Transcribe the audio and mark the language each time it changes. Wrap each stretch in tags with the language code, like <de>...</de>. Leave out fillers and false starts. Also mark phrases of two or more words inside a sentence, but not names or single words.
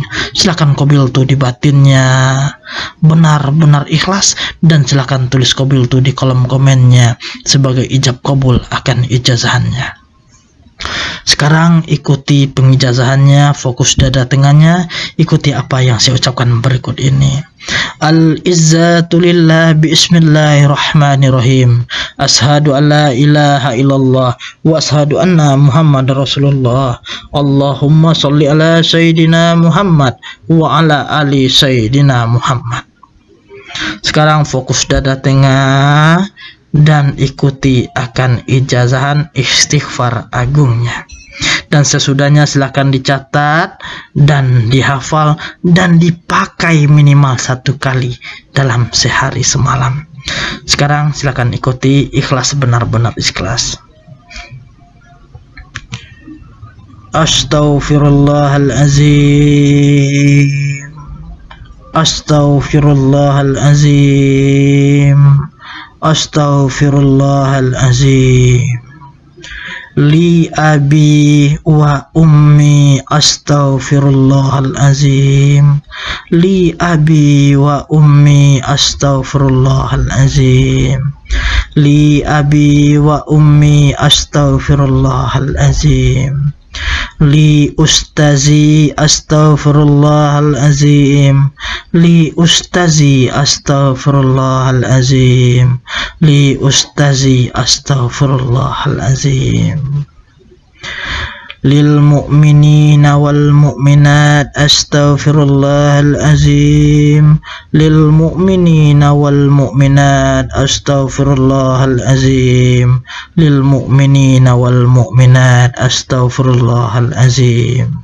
<id>Silakan qabil tuh di batinnya, benar-benar ikhlas, dan silakan tulis qabil tuh di kolom komennya sebagai ijab qabul akan ijazahannya. Sekarang ikuti pengijazahannya, fokus dada tengahnya, ikuti apa yang saya ucapkan berikut ini.</id> <ar>العزة لله بسم الله الرحمن الرحيم. أشهد أن لا إله إلا الله وأشهد أن محمد رسول الله. اللهم صل على سيدنا محمد وعلى آل سيدنا محمد.</ar> <id>Sekarang fokus dada tengah dan ikuti akan ijazahan istighfar agungnya. Dan sesudahnya silakan dicatat dan dihafal dan dipakai minimal 1 kali dalam sehari semalam. Sekarang silakan ikuti, ikhlas, benar-benar ikhlas.</id> <ar>أستغفر الله العظيم. أستغفر الله العظيم. أستغفر الله العظيم. لأبي وأمي أستغفر الله العظيم. لأبي وأمي أستغفر الله العظيم. لأبي وأمي أستغفر الله العظيم. لأستاذي أستغفر الله العظيم. لأستاذي أستغفر الله العظيم. لأستاذي أستغفر الله العظيم. للمؤمنين والمؤمنات أستغفر الله العظيم. للمؤمنين والمؤمنات أستغفر الله العظيم. للمؤمنين والمؤمنات أستغفر الله العظيم.</ar>